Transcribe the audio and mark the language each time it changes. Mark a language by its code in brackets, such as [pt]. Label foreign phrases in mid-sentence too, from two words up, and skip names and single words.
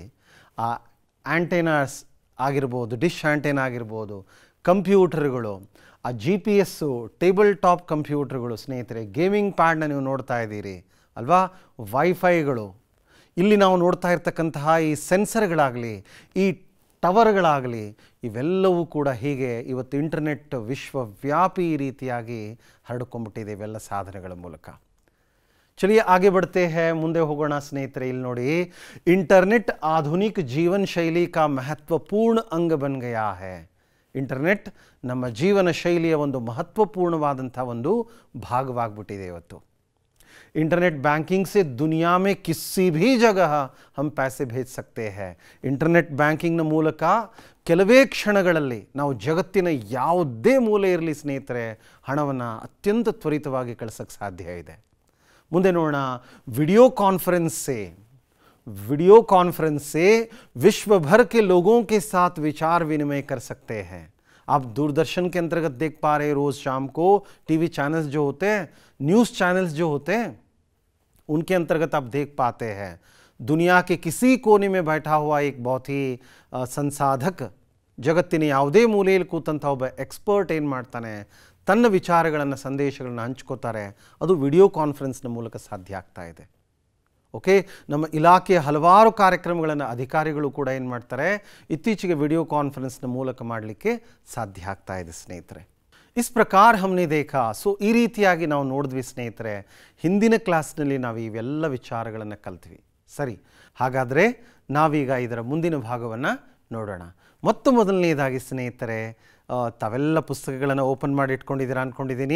[kn] ಆ ಆ್ಯಂಟೆನಾಸ್ ಆಗಿರ್ಬೋದು, [en] dish antenna [kn] ಆಗಿರ್ಬೋದು, ಕಂಪ್ಯೂಟರ್ಗಳು, ಆ [en] GPS table top [kn] ಕಂಪ್ಯೂಟರ್ಗಳು ಸ್ನೇಹಿತರೆ, ಗೇಮಿಂಗ್ ಪ್ಯಾಡ್ನ ನೀವು ನೋಡ್ತಾ ಇದ್ದೀರಿ ಅಲ್ವಾ, ವೈಫೈಗಳು, ಇಲ್ಲಿ ನಾವು ನೋಡ್ತಾ ಇರ್ತಕ್ಕಂತಹ ಈ ಸೆನ್ಸರ್ಗಳಾಗಲಿ, ಈ ಟವರ್ಗಳಾಗಲಿ, ಇವೆಲ್ಲವೂ ಕೂಡ ಹೀಗೆ ಇವತ್ತು ಇಂಟರ್ನೆಟ್ ವಿಶ್ವವ್ಯಾಪಿ ರೀತಿಯಾಗಿ ಹರಡ್ಕೊಂಡ್ಬಿಟ್ಟಿದೆ ಇವೆಲ್ಲ ಸಾಧನೆಗಳ ಮೂಲಕ. [hi] चलिए आगे बढ़ते हैं, [kn] ಮುಂದೆ ಹೋಗೋಣ ಸ್ನೇಹಿತರೆ. ಇಲ್ಲಿ ನೋಡಿ, [hi] इंटरनेट आधुनिक जीवन शैली का महत्वपूर्ण अंग बन गया है. [kn] ಇಂಟರ್ನೆಟ್ ನಮ್ಮ ಜೀವನ ಶೈಲಿಯ ಒಂದು ಮಹತ್ವಪೂರ್ಣವಾದಂಥ ಒಂದು ಭಾಗವಾಗ್ಬಿಟ್ಟಿದೆ ಇವತ್ತು. [en] internet banking [hi] से दुनिया में किसी भी जगह हम पैसे भेज सकते हैं. [kn] ಇಂಟರ್ನೆಟ್ ಬ್ಯಾಂಕಿಂಗ್ನ ಮೂಲಕ ಕೆಲವೇ ಕ್ಷಣಗಳಲ್ಲಿ ನಾವು ಜಗತ್ತಿನ ಯಾವುದೇ ಮೂಲೆ ಇರಲಿ ಸ್ನೇಹಿತರೆ, ಹಣವನ್ನು ಅತ್ಯಂತ ತ್ವರಿತವಾಗಿ ಕಳಿಸೋಕ್ಕೆ ಸಾಧ್ಯ ಇದೆ. ಮುಂದೆ ನೋಡೋಣ, [en] video conference [hi] से विश्व भर के लोगों के साथ विचार विनिमय कर सकते हैं. आप दूरदर्शन के अंतर्गत देख पा रहे हैं, रोज़ शाम को [en] TV channels [hi] जो होते हैं, [en] news channels [hi] जो होते हैं, उनके अंतर्गत आप देख पाते हैं दुनिया के किसी कोने में बैठा हुआ एक बहुत ही संसाधक, [kn] ಜಗತ್ತಿನ ಯಾವುದೇ ಮೂಲೆಯಲ್ಲಿ ಕೂತಂಥ ಒಬ್ಬ ಎಕ್ಸ್ಪರ್ಟ್ ಏನು ಮಾಡ್ತಾನೆ, ತನ್ನ ವಿಚಾರಗಳನ್ನು, ಸಂದೇಶಗಳನ್ನು ಹಂಚ್ಕೋತಾರೆ. ಅದು ವಿಡಿಯೋ ಕಾನ್ಫರೆನ್ಸ್ನ ಮೂಲಕ ಸಾಧ್ಯ ಆಗ್ತಾ ಇದೆ. ಓಕೆ, ನಮ್ಮ ಇಲಾಖೆಯ ಹಲವಾರು ಕಾರ್ಯಕ್ರಮಗಳನ್ನು ಅಧಿಕಾರಿಗಳು ಕೂಡ ಏನು ಮಾಡ್ತಾರೆ, ಇತ್ತೀಚೆಗೆ ವಿಡಿಯೋ ಕಾನ್ಫರೆನ್ಸ್ನ ಮೂಲಕ ಮಾಡಲಿಕ್ಕೆ ಸಾಧ್ಯ ಆಗ್ತಾ ಇದೆ ಸ್ನೇಹಿತರೆ. [hi] इस प्रकार हमने देखा. [kn] ಸೊ ಈ ರೀತಿಯಾಗಿ ನಾವು ನೋಡಿದ್ವಿ ಸ್ನೇಹಿತರೆ, ಹಿಂದಿನ ಕ್ಲಾಸ್ನಲ್ಲಿ ನಾವು ಇವೆಲ್ಲ ವಿಚಾರಗಳನ್ನು ಕಲ್ತ್ವಿ. ಸರಿ, ಹಾಗಾದರೆ ನಾವೀಗ ಇದರ ಮುಂದಿನ ಭಾಗವನ್ನು ನೋಡೋಣ. ಮೊದಲನೇದಾಗಿ ಸ್ನೇಹಿತರೆ, ತಾವೆಲ್ಲ ಪುಸ್ತಕಗಳನ್ನು ಓಪನ್ ಮಾಡಿ ಇಟ್ಕೊಂಡಿದ್ದೀರಾ ಅಂದ್ಕೊಂಡಿದ್ದೀನಿ.